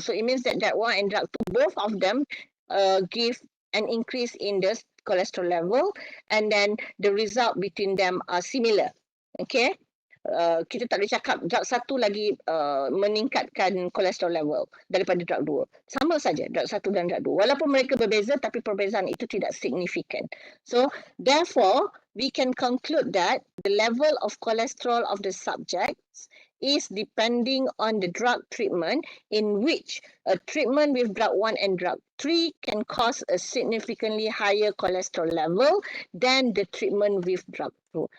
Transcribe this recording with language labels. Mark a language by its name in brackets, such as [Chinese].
[English] So it means that drug 1 and drug 2, both of them give an increase in the cholesterol level, and then the result between them are similar. Okay. [Malay] Kita tak boleh cakap drug 1 lagi meningkatkan cholesterol level daripada drug 2. Sama saja drug 1 dan drug 2. Walaupun mereka berbeza, tapi perbezaan itu tidak signifikan. [English] So, therefore, we can conclude that the level of cholesterol of the subjects is depending on the drug treatment, in which a treatment with drug 1 and drug 3 can cause a significantly higher cholesterol level than the treatment with drug 2.